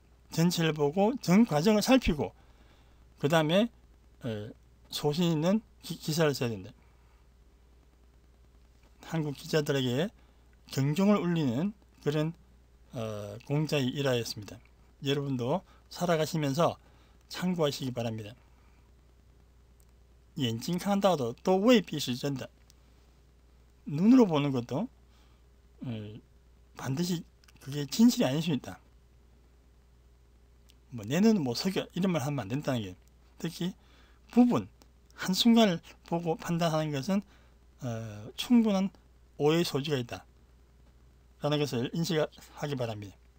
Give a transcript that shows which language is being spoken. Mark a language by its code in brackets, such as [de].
[ko] 전체를 보고 전 과정을 살피고 그 다음에 소신 있는 기사를 써야 된다. 한국 기자들에게 경종을 울리는 그런 공자의 일화였습니다. 여러분도 살아가시면서 참고하시기 바랍니다. [zh] 眼睛看到的都未必是真的. [ko] 눈으로 보는 것도 반드시 그게 진실이 아닐 수 있다. 내 눈은 못 속여 이런 말 하면 안 된다는 게, 특히 부분 한순간을 보고 판단하는 것은 충분한 오해의 소지가 있다 라는 것을 인식하기 바랍니다.